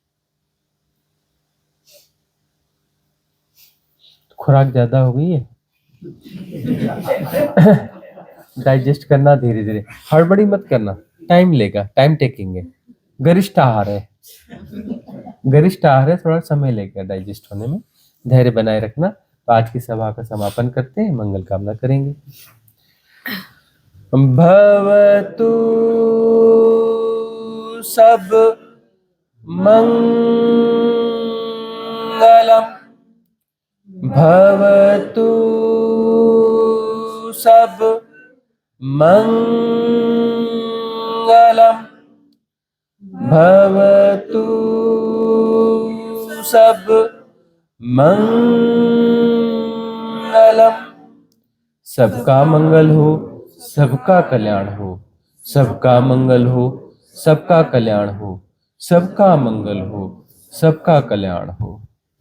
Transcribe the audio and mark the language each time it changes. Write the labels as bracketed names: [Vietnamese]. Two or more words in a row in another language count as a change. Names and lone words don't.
[Hindi] खुराक ज्यादा हो गई है, डाइजेस्ट करना धीरे धीरे, हड़बड़ी मत करना, टाइम लेगा, [English] time taking [Hindi] है। गरिष्ठ आहार है, गरिष्ठ आहार है, थोड़ा समय लेगा डाइजेस्ट होने में, धैर्य बनाए रखना। तो आज की सभा का समापन करते हैं, मंगल कामना करेंगे। [Pali] भवतु सब मंगलम, भवतु सब मंगलम, भवतु सब मंगलम। [Hindi] सबका मंगल हो, सबका कल्याण हो, सबका मंगल हो, सबका कल्याण हो, सबका मंगल हो, सबका कल्याण हो।